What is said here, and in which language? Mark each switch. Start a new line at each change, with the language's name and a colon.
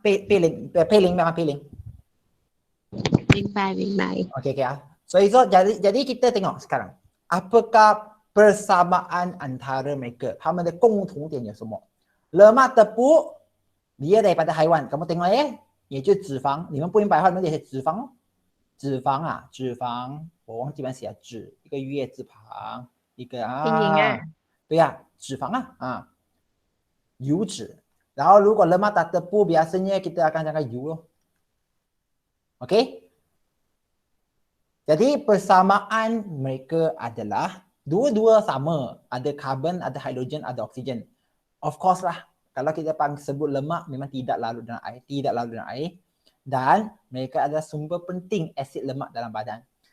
Chinese: 佩玲明白吗？佩玲。明白明白。
Malay: Okey okey ah. So jadi kita tengok sekarang. Apakah persamaan antara mereka?
Chinese: 他们的共同点有什么？ Lemak tepu dia daripada haiwan.
Malay: Kamu tengok 也就脂肪。
Chinese: 你们不明白的话，你们写脂肪哦。脂肪啊，脂肪，我忘记把它写脂，一个月字旁，一个对呀，脂肪油脂。
Malay: 然后如果 lemak tak tepu biasanya kita akan cakap 油咯。 Okey? Jadi persamaan mereka adalah dua-dua sama, ada karbon, ada hidrogen, ada oksigen. Of course lah, kalau kita sebut lemak memang tidak larut dalam air, dan mereka adalah sumber penting asid lemak dalam badan.